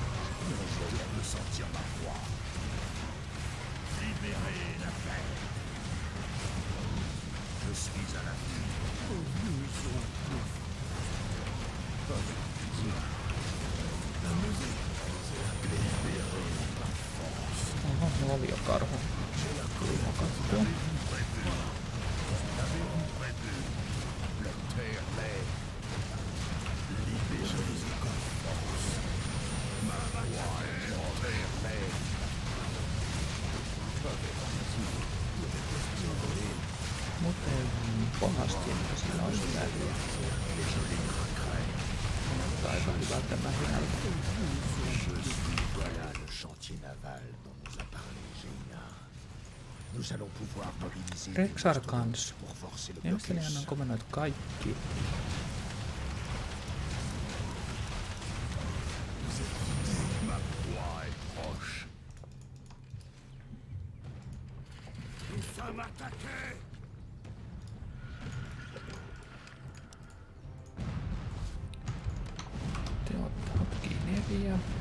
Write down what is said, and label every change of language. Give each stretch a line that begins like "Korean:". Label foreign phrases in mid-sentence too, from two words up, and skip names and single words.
French: Je peux sentir ma proie. Libérez la paix. Je suis à la vue. La musique, c'est la clé. Libérez la force.
Finnish: Oho, mulla oli jo karhu.
French: J'ai la cool
Finnish: Katsotaan.
French: Qu'avez-vous prévu? La terre-mère. Libérez la force. Ma proie est La terre-mère.
Finnish: Mutta ei pahasti, että sillä olisi väliä. Mutta aika hyvältä mähinältä.
French: Voilà le chantier naval dont nous a parlé Jaina. Nous allons pouvoir mobiliser
Finnish: Rexar kans.
French: pour forcer le
Finnish: Mielestäni hän
French: blocus.
Finnish: on komennoit kaikki.
French: Ma proie est proche. Nous sommes attaqués.
Finnish: Te ottavat Geneviä.